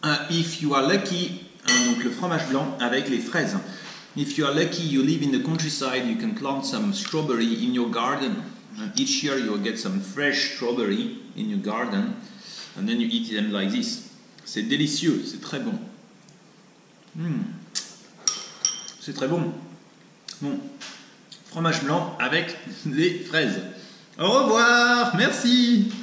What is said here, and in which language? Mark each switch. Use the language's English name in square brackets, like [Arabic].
[English] If you are lucky, [French] donc le fromage blanc avec les fraises. [English] If you are lucky, you live in the countryside, you can plant some strawberry in your garden. And each year you'll get some fresh strawberry in your garden. And then you eat them like this. [French] C'est délicieux, c'est très bon. C'est très bon. Bon, fromage blanc avec les fraises. Au revoir, merci.